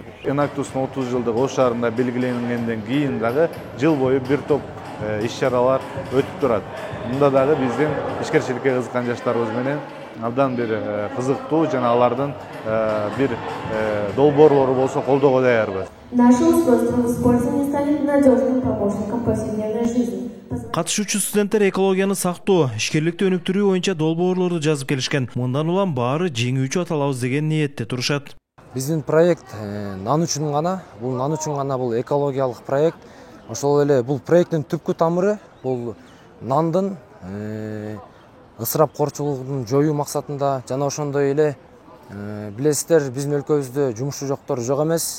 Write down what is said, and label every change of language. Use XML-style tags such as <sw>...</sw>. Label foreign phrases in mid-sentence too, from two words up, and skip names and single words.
<ky>Enactus'un 30 жылдык Ош шаарында белгиленгенден кийин дагы жыл бою бир топ иш-чаралар өтүп турат. Мында дагы биздин ишкерчиликке кызыккан жаштарыбыз менен абдан бир кызыктуу жана алардын бир долбоорлору болсо колдоого даярбыз.</ky> <ru>Наши устройства в использовании стали надежным помощником повседневной жизни.</ru> <ky>Катышуучу студенттер экологияны сактоо, ишкерликти өнүктүрүү боюнча долбоорлорду жазып келишкен. Мындан улам баары жеңүүчү аталабыз деген ниетте турушат. Биздин проект нан үчүн гана, бул экологиялык проект. Ошол эле бул проекттин түпкү тамыры бул нандын ысырапкорчулугун жоюу максатында жана ошондой эле билесиздер, биздин өлкөбүздө жумушчу жоктор жок эмес.</ky>